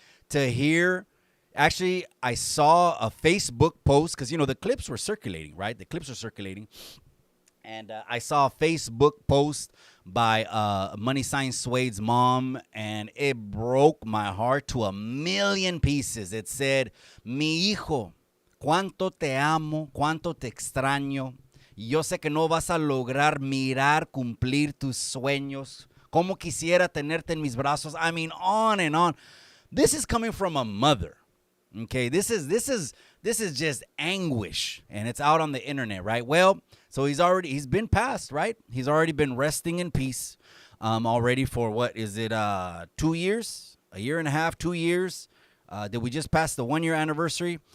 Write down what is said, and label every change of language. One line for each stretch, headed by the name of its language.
English: To hear, actually, I saw a Facebook post, because, the clips were circulating, right? The clips were circulating. And I saw a Facebook post by money sign Suede's mom, and it broke my heart to a million pieces. It said,
Spanish: mi hijo, cuánto te amo, cuánto te extraño. Yo sé que no vas a lograr mirar cumplir tus sueños. Como quisiera tenerte en mis brazos.
English: I mean, on and on. This is coming from a mother. Okay, this is just anguish, and it's out on the internet, right? Well, so he's been passed, right? He's already been resting in peace, already for what is it? 2 years, a year and a half, 2 years. Did we just pass the 1 year anniversary?